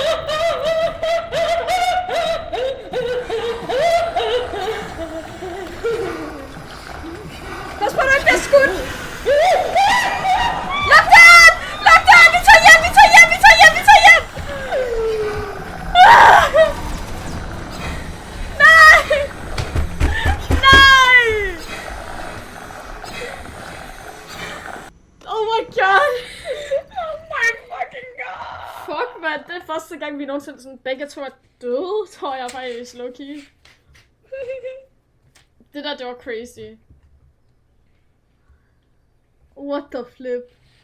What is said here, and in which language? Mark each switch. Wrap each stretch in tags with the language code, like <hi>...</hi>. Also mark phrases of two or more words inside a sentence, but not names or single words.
<da>Pas på, du ikke bliver skudt! Luk døren! Luk døren! Vi tager hjem! Nej!</da> <en>Oh my god! Oh my fucking god. Fuck, man.</en> <da>Det er første gang, vi nogensinde sådan begge to er døde, tror jeg faktisk, low-key. Det var crazy.</da> <en>What the flip?</en>